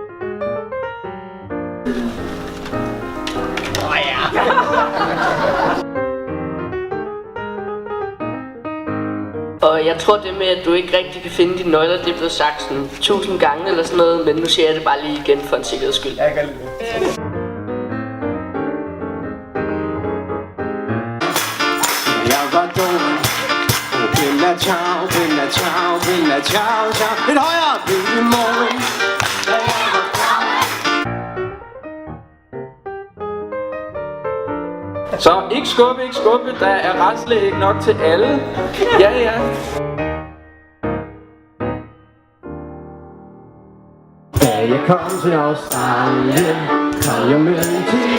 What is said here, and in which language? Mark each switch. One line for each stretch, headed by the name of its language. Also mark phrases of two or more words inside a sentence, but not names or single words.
Danish: Og jeg tror det med, at du ikke rigtig kan finde dine nøgler, det er blevet sagt sådan 1000 gange eller sådan noget, men nu siger jeg det bare lige igen for en sikkerheds skyld. Jeg kan lide det. Jeg var dum.
Italian: Bella ciao, bella ciao, bella ciao, ciao.
Danish: Lidt højere, bella morgen. Så ikke skubbe, der er retslæg nok til alle. Ja. Da jeg kom til Australien, kom jeg med en TV.